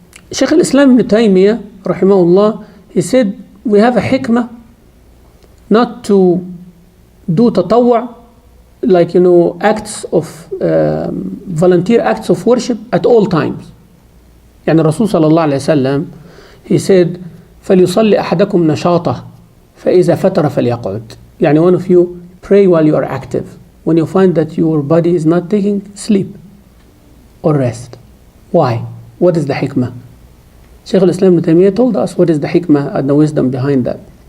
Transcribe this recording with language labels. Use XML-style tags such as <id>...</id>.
<en>Sheikh al-Islam ibn Taymiyyah, rahimahullah, he said, we have a hikmah not to do tatawwa, like, acts of, volunteer acts of worship at all times.</en> <ar>يعني الرسول صلى الله عليه وسلم,</ar> <en>he said,</en> <ar>فليصلي أحدكم نشاطه فإذا فتر فليقعد.</ar> <en>يعني one of you pray while you are active. When you find that your body is not taking, sleep or rest. Why? What is the hikmah? Sheikh al-Islam ibn Taymiyyah told us what is the hikmah and the wisdom behind that.</en>